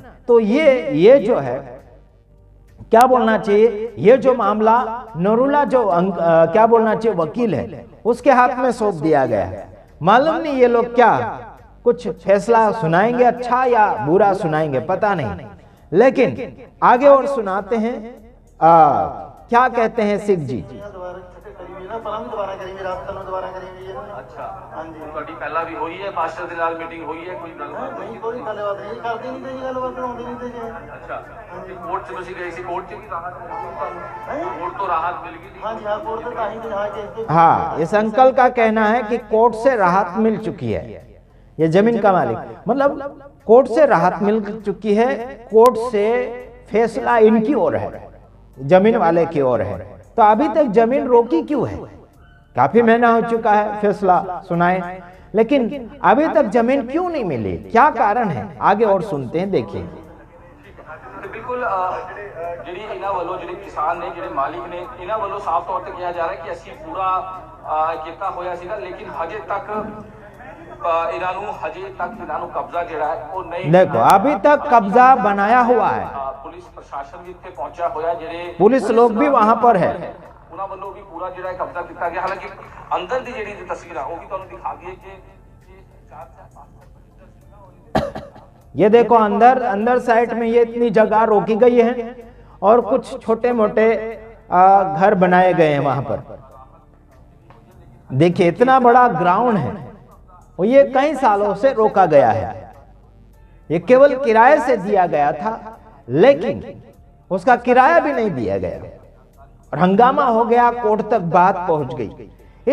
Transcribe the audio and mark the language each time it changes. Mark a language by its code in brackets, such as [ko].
[hi] तो ये जो है क्या बोलना चाहिए, ये जो मामला नरूला जो क्या बोलना चाहिए वकील है उसके हाथ में सौंप दिया गया है। मालूम नहीं ये लोग क्या कुछ फैसला सुनाएंगे, अच्छा या बुरा सुनाएंगे पता नहीं, लेकिन आगे और सुनाते हैं। क्या कहते हैं सिख जी? [pa] ਦੁਬਾਰਾ ਕਰੀ ਨਾ ਪਰਾਂ ਵੀ ਦੁਬਾਰਾ ਕਰੀ ਰਾਤ ਕੱਲ ਦੁਬਾਰਾ ਕਰੀ ਜੀ। ਅੱਛਾ, ਹਾਂਜੀ ਤੁਹਾਡੀ ਪਹਿਲਾਂ ਵੀ ਹੋਈ ਹੈ ਪਾਸਟਰ ਦੇ ਨਾਲ ਮੀਟਿੰਗ ਹੋਈ ਹੈ? ਕੋਈ ਗੱਲ ਨਹੀਂ ਕੋਈ ਗੱਲਬਾਤ ਨਹੀਂ ਕਰਦੇ ਨਹੀਂ ਤੇ ਜੀ ਗੱਲਬਾਤ ਕਰਾਉਂਦੇ ਨਹੀਂ ਤੇ ਜੀ। ਅੱਛਾ, ਕੋਰਟ 'ਚ ਤੁਸੀਂ ਗਏ ਸੀ, ਕੋਰਟ 'ਚ ਵੀ ਰਾਹਤ ਮਿਲ ਗਈ ਤੁਹਾਨੂੰ? ਹੈਂ? ਕੋਰਟ ਤੋਂ ਰਾਹਤ ਮਿਲ ਗਈ? ਹਾਂਜੀ ਹਾਂ ਕੋਰਟ ਤੇ ਤਾਂ ਹੀ ਤੇ ਹਾਂ ਕੇਸ ਤੇ [hi] हाँ, इस अंकल का कहना है कि कोर्ट से राहत मिल चुकी है। ये जमीन का मालिक मतलब कोर्ट से राहत मिल चुकी है, कोर्ट से फैसला इनकी ओर है, जमीन वाले की ओर है। तो अभी तक जमीन रोकी क्यों है? काफी महीना हो चुका है फैसला सुनाए, लेकिन अभी तक जमीन क्यों नहीं मिली? क्या कारण है? आगे और सुनते हैं, देखिए। [pa] ਤੇ ਬਿਲਕੁਲ ਜਿਹੜੀ ਇਹਨਾਂ ਵੱਲੋਂ ਜਿਹੜੇ ਕਿਸਾਨ ਨੇ ਜਿਹੜੇ ਮਾਲਿਕ ਨੇ ਇਹਨਾਂ ਵੱਲੋਂ ਸਾਫ਼ ਤੌਰ ਤੇ ਕਿਹਾ ਜਾ ਰਿਹਾ ਕਿ ਅਸੀਂ ਪੂਰਾ ਕੀਤਾ ਹੋਇਆ ਸੀਗਾ, ਲੇਕਿਨ ਹਜੇ ਤੱਕ ਇਹਨਾਂ ਨੂੰ ਕਬਜ਼ਾ ਜਿਹੜਾ ਹੈ ਉਹ ਨਹੀਂ। [hi] देखो अभी तक कब्जा बनाया हुआ है, [pa] ਪੁਲਿਸ ਪ੍ਰਸ਼ਾਸਨ ਵੀ ਇੱਥੇ ਪਹੁੰਚਿਆ ਹੋਇਆ, ਜਿਹੜੇ [hi] पुलिस लोग भी वहां पर है। [pa] ਉਹਨਾਂ ਵੱਲੋਂ ਵੀ ਪੂਰਾ ਜਿਹੜਾ ਕਬਜ਼ਾ ਕੀਤਾ ਗਿਆ। ਹਾਲਾਂਕਿ ਅੰਦਰ ਦੀ ਜਿਹੜੀ ਤਸਵੀਰਾਂ ਉਹ ਵੀ ਤੁਹਾਨੂੰ ਦਿਖਾ ਦਈਏ ਕਿ [hi] ये देखो अंदर साइड में ये इतनी जगह रोकी गई है और कुछ छोटे मोटे घर बनाए गए हैं वहां पर। देखिए इतना बड़ा ग्राउंड है और ये कई सालों से रोका गया है। ये केवल किराए से दिया गया था, लेकिन उसका किराया भी नहीं दिया गया और हंगामा हो गया, कोर्ट तक बात पहुंच गई।